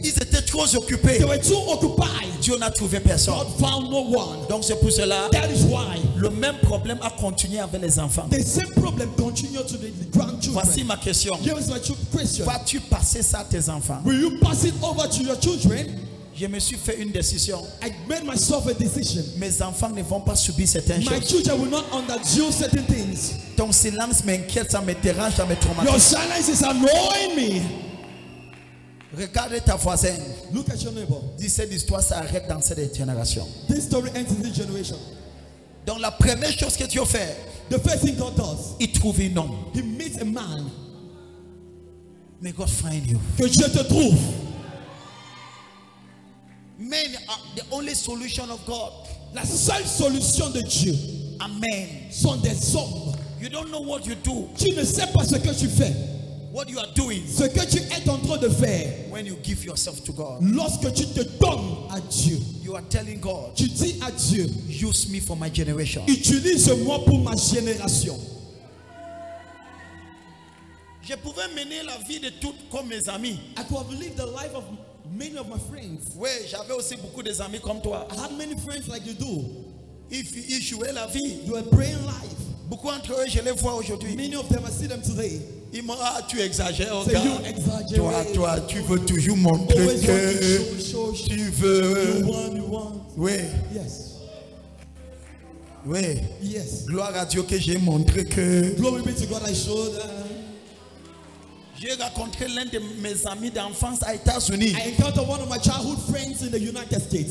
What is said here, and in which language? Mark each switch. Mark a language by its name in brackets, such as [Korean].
[French] ils étaient trop occupés. [English] they were too occupied. [French] Dieu n'a trouvé personne. [English] God found no one. [French] Donc c'est pour cela, [English] That is why [French] le même problème a continué avec les enfants. [English] the same problem continued to the grandchildren. [French] Voici ma question. [English] Here is my question. [French] Vas-tu passer ça à tes enfants? [English] Will you pass it over to your children? [French] Je me suis fait une décision. [English] I made myself a decision. [French] Mes enfants ne vont pas subir certaines [English] My [French] choses. [English] children will not undergo certain things. [French] Ton silence m'inquiète, ça me dérange, ça me [English] Your [French] traumatise. [English] silence is annoying me. [French] Regarde ta voisine. [English] Look at your neighbor. [French] Dis cette histoire s'arrête dans cette génération. [English] This story ends in this generation. [French] Donc la première chose que Dieu fait, [English] The first thing God does, [French] il trouve un homme. [English] He meets a man. May God find you. [French] Que Dieu te trouve. [English] Men are the only solution of God. [French] La seule solution de Dieu Amen. sont des hommes. [English] You don't know what you do, [French] Tu ne sais pas ce que tu fais. [English] what you are doing [French] Ce que tu es en train de faire. [English] when you give yourself to God. [French] Lorsque tu te donnes à Dieu, [English] You You are telling God, [French] Tu dis à Dieu, [English] use me for my generation. utilise-moi pour ma génération. [French] Je pouvais mener la vie de toutes comme mes amis. [English] I could have lived the life of many of my friends. [French] Oui, j'avais aussi beaucoup d'amis comme toi. [English] I had many friends like you do. [French] Ils jouaient la vie. [English] You were praying life. [French] Beaucoup d'entre eux, je les vois aujourd'hui. [English] Many of them, I see them today. [French] Ils m'ont dit, ah, tu exagères, [English] Say, [French] gars. [English] you exaggerate. [French] Toi, tu veux toujours montrer [English] Always [French] que [English] want to show. [French] tu veux. [English] You want. [French] Oui, [English] Yes. [French] oui. [English] Yes. [French] Gloire à Dieu que j'ai montré que. [English] Glory be to God, I showed [French] J'ai rencontré l'un de mes amis d'enfance aux États-Unis. [English] I encountered one of my childhood friends in the United States.